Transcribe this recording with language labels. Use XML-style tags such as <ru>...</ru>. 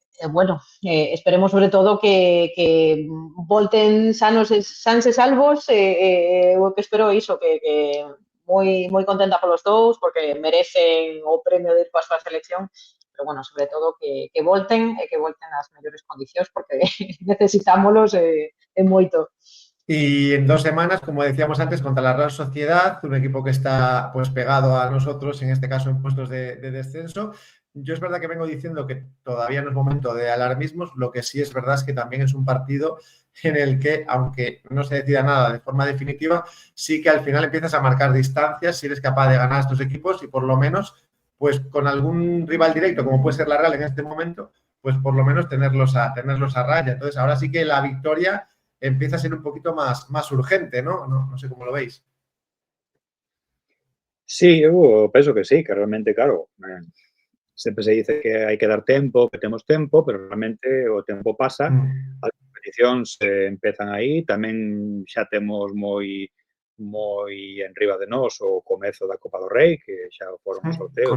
<gl>Bueno, esperemos sobre todo que volten sanos e salvos. O que espero é iso, que moi contenta polos dous, porque merecen o premio de ir coa súa selección, pero, bueno, sobre todo que volten e que volten nas mellores condicións, porque necesitámolos moito.</gl> <es>Y en 2 semanas, como decíamos antes, contra la Real Sociedad, un equipo que está pues pegado a nosotros, en este caso en puestos de descenso. Yo es verdad que vengo diciendo que todavía no es momento de alarmismos, lo que sí es verdad es que también es un partido en el que, aunque no se decida nada de forma definitiva, sí que al final empiezas a marcar distancias si eres capaz de ganar a estos equipos y por lo menos, pues con algún rival directo, como puede ser la Real en este momento, pues por lo menos tenerlos a raya. Entonces, ahora sí que la victoria empieza a ser un poquito más urgente, ¿no? No sé cómo lo veis.</es> <gl>Sí, eu penso que sí, que realmente, claro, sempre se dice que hai que dar tempo, que temos tempo, pero realmente o tempo pasa, as competicións empezan aí, tamén xa temos moi enriba de nós o comezo da Copa do Rei, que xa foron os sorteos.</gl>